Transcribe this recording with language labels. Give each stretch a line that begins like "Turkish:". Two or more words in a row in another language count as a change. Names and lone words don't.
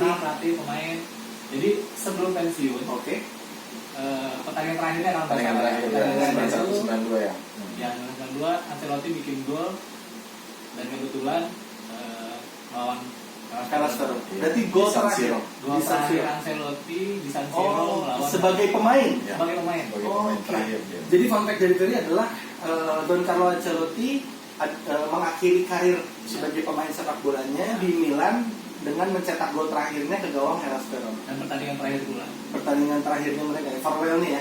Indonesian: pernah pelatih pemain. Jadi sebelum pensiun, Oke. pertandingan terakhirnya kalau nggak Pertandingan salah, terakhir ya, pertandingan terakhir 91 itu 92 ya. yang kedua Ancelotti bikin gol dan kebetulan lawan Hellas Verona. Iya. Berarti gol Di San terakhir Siro. gol di San terakhir Siro. Ancelotti di San Siro Oh, melawan sebagai pemain. Ya. sebagai pemain. Sebagai Oh, pemain oke. terakhir dia. Jadi
English: fun fact
Indonesian: dari Ferry adalah Don Carlo Ancelotti mengakhiri karir sebagai pemain sepak bolanya di Milan dengan mencetak gol terakhirnya ke gawang Hellas Verona. Dan pertandingan terakhir pula. Pertandingan terakhirnya mereka ya, farewell nih ya.